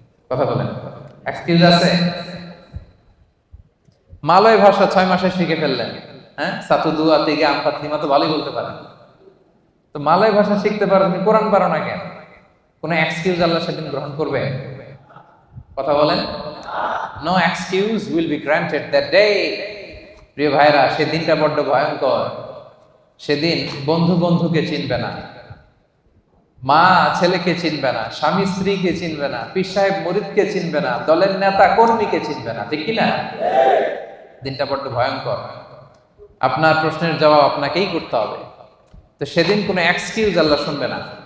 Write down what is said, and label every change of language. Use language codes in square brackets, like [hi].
[bn] কথা বলেন, এক্সকিউজ আছে? মালয় ভাষা 6 মাসে শিখে ফেললেন। হ্যাঁ, [ms] সাতু দুয়া তিগে [bn] আম ফাতিমা তো ভালোই বলতে পারেন। তো মালয় ভাষা শিখতে পারো, তুমি কোরআন পারো না কেন? কোনো এক্সকিউজ আল্লাহ সেদিন গ্রহণ করবে? কথা বলেন। [en] No excuse will be granted that day. [bn] প্রিয় ভাইরা, সেদিনটা বড্ড ভয়ঙ্কর। সেদিন বন্ধু বন্ধুকে চিনবে না, মা ছেলেকে চিনবে না, স্বামী স্ত্রীকে চিনবে না, পীর সাহেব মুরিদকে চিনবে না, দলের নেতা কর্মীকে চিনবে না, ঠিক কিনা? দিনটা বড্ড ভয়ঙ্কর। আপনার প্রশ্নের জবাব আপনাকেই করতে হবে। তো সেদিন কোনো এক্সকিউজ আল্লাহ শুনবে না।